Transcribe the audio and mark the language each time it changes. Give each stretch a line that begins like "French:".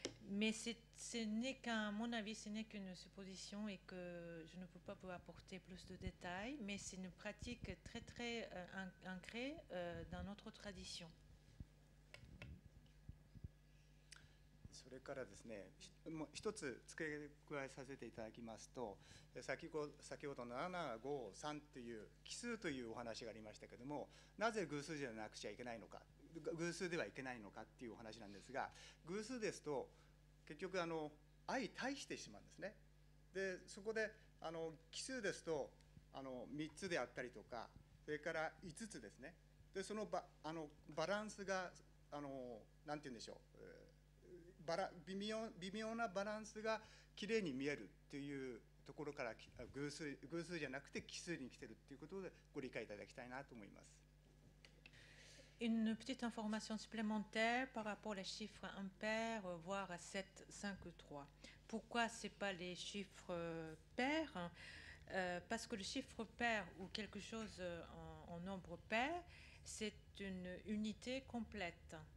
French: Mais ce n'est qu'à mon avis, ce n'est qu'une supposition et que je ne peux pas vous apporter plus de détails, mais c'est une pratique très très ancrée dans notre tradition.
Japanese: それからですね、もう一つ付け加えさせていただきますと、先ほど753という奇数というお話がありましたけれども、なぜ偶数じゃなくちゃいけないのか、偶数ではいけないのかっていうお話なんですが、偶数ですと結局相対してしまうんですね。でそこで奇数ですと3つであったりとか、それから5つですね。でそのバランスがなんて言うんでしょう、微妙なバランスがきれいに見えるっていうところから偶数じゃなくて奇数に来てるっていうことでご理解いただきたいなと思います。
French: Une petite information supplémentaire par rapport aux chiffres impairs, voire à 7, 5 ou 3. Pourquoi ce n'est pas les chiffres pairs? Parce que le chiffre pair ou quelque chose en nombre pair, c'est une unité complète.